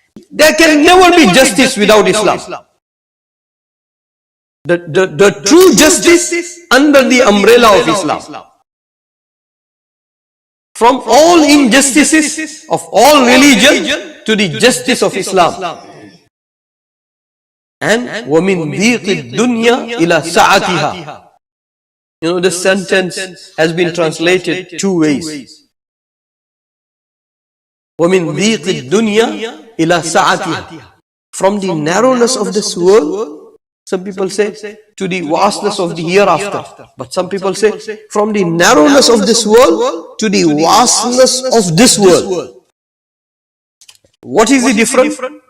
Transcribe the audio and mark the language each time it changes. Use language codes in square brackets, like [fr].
[en] There can never be justice without Islam. The true justice under the umbrella of Islam. From all injustices of all religion to the justice of Islam. And [ar] وَمِنْ ضِيقِ الدُّنْيَا إِلَى سَعَتِهَا. [en] This sentence has been translated two ways. [ar] وَمِنْ ضِيقِ الدُّنْيَا إِلَى سَعَتِهَا. [en] From the narrowness of this world, some people say, to the vastness of the hereafter. But some people say, from the narrowness of this world to the vastness of this world. What is the difference?